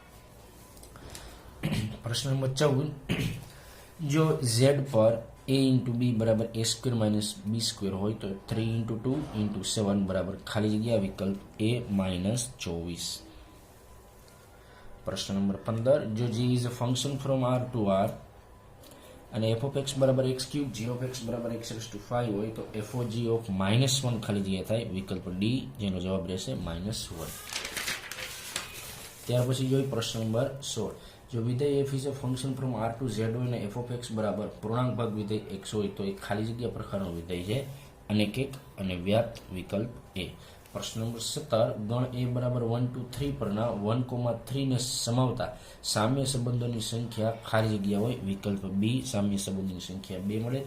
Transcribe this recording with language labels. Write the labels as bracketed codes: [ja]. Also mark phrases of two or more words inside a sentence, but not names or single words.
[gu] પ્રશ્ન નંબર 14, જો z પર a × b બરાબર a² - b² હોય તો 3 × 2 × 7 બરાબર ખાલી જગ્યા, વિકલ્પ એ -24। પ્રશ્ન નંબર 15, જો [en] g is a function from r to r [gu] અને [en] f of x [gu] બરાબર x³ [en] g of x [gu] બરાબર x⁵ હોય તો [en] f of g of -1 [gu] ખાલી જગ્યા થાય, વિકલ્પ ડી, જેનો જવાબ રહેશે -1। ત્યાર પછી જોઈએ પ્રશ્ન નંબર 16, જો વિધેય [en] f is a function from r to z [gu] હોય અને [en] f of x [gu] બરાબર પૂર્ણાંક ભાગ વિધેય x હોય, તો એક ખાલી જગ્યા પ્રકારનું વિધેય છે, અનેક એક અને વ્યાપ્ત, વિકલ્પ એ। પ્રશ્ન નંબર 17, ગણ a બરાબર 1 2 3 પરના 1,3 ને સમાવતા સામ્ય સંબંધોની સંખ્યા ખાલી જગ્યા હોય, વિકલ્પ બી, સામ્ય સંબંધોની સંખ્યા 2 મળે।